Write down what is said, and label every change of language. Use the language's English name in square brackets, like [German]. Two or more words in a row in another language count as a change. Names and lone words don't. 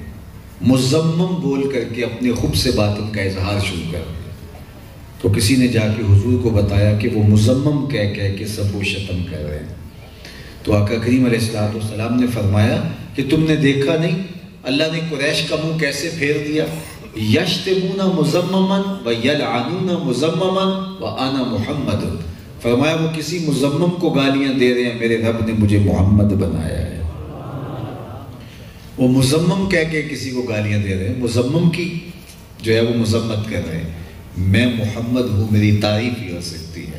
[Urdu] مزمم بول کر کے اپنے خوب سے باطن کا اظہار شروع کر دیا۔ تو کسی نے جا کے حضور کو بتایا کہ وہ مزمم کہہ کے سب و شتم کر رہے ہیں۔ تو آقا کریم علیہ السلام نے فرمایا کہ تم نے دیکھا نہیں اللہ نے قریش کا منہ کیسے پھیر دیا؟ [Arabic] یشتمون مزمما و یلعنون مزمما و انا محمد۔ [Urdu] فرمایا وہ کسی مزمم کو گالیاں دے رہے ہیں، میرے رب نے مجھے محمد بنایا ہے۔ وہ مزمم کہہ کے کسی کو گالیاں دے رہے ہیں، مزمم کی جو ہے وہ مذمت کر رہے ہیں، میں محمد ہوں، میری تعریف ہی ہو سکتی ہے۔